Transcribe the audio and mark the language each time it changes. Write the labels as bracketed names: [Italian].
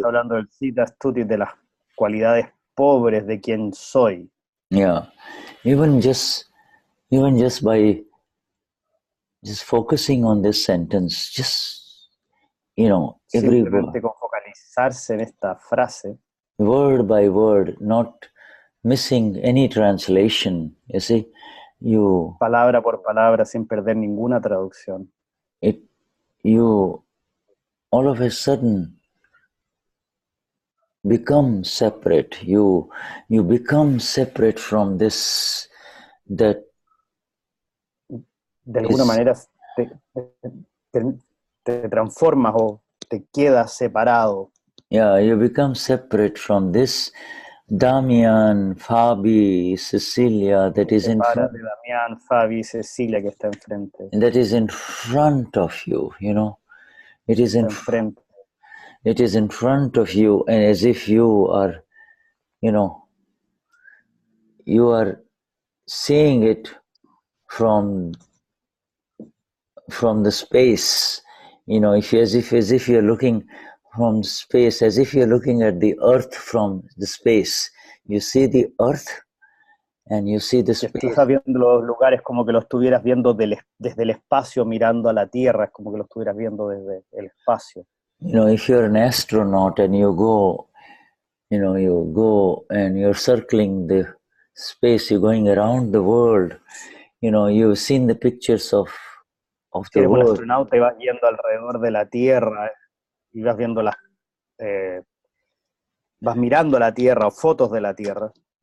[Spanish] Está hablando del Siddha Stuti, de las cualidades pobres de quien soy. [English] Yeah, even just by focusing on this sentence, every [Spanish] simplemente con focalizarse en esta frase, [English] word by word, not missing any translation. You see, [Spanish] palabra por palabra, sin perder ninguna traducción. [English] You all of a sudden become separate. You become separate from this. That [Spanish] de alguna manera te transformas o te quedas separado. [English] Yeah, you become separate from this Damien, Fabi, Cecilia that is in front. [Spanish] Damien, Fabi, Cecilia que está enfrente. [English] That is in front of you, It is in front. It is in front of you, and as if you are, you are seeing it from the space, as if you're looking from space, as if you're looking at the earth from the space. You see the earth and you see the space. [Spanish] Estás viendo los lugares como que lo estuvieras viendo desde el espacio, mirando a la Tierra, es como que lo estuvieras viendo desde el espacio. [English] If you're an astronaut and you go and you're circling the space, you're going around the world, you've seen the pictures of [Spanish] si [English] the [Spanish] eres un [English] world. [Spanish] Astronauta y vas yendo alrededor de la Tierra y vas viendo vas mirando la Tierra o fotos de la Tierra.